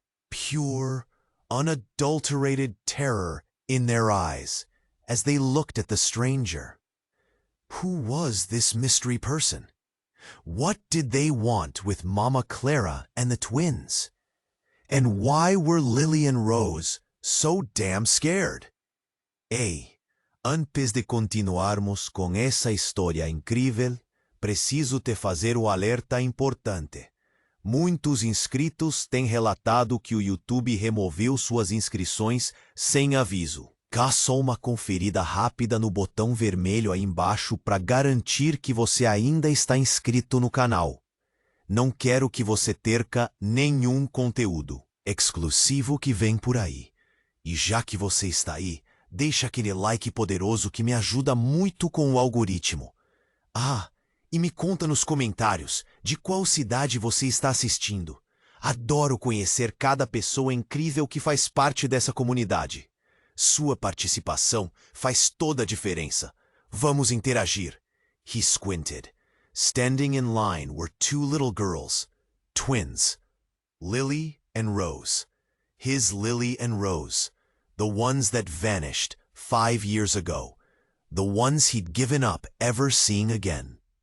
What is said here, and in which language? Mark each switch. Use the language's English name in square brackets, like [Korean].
[English] Pure, unadulterated terror in their eyes as they looked at the stranger. Who was this mystery person? What did they want with Mama Clara and the twins? And why were Lily and Rose so damn scared? [Portuguese] Antes de continuarmos con essa história incrível, preciso te fazer o alerta importante. Muitos inscritos têm relatado que o YouTube removeu suas inscrições sem aviso. Dá só uma conferida rápida no botão vermelho aí embaixo para garantir que você ainda está inscrito no canal. Não quero que você perca nenhum conteúdo exclusivo que vem por aí. E já que você está aí, deixa aquele like poderoso que me ajuda muito com o algoritmo. E me conta nos comentários de qual cidade você está assistindo. Adoro conhecer cada pessoa incrível que faz parte dessa comunidade. Sua participação faz toda a diferença. Vamos interagir. [English] He squinted. Standing in line were 2 little girls, twins, Lily and Rose. His Lily and Rose, the ones that vanished 5 years ago, the ones he'd given up ever seeing again.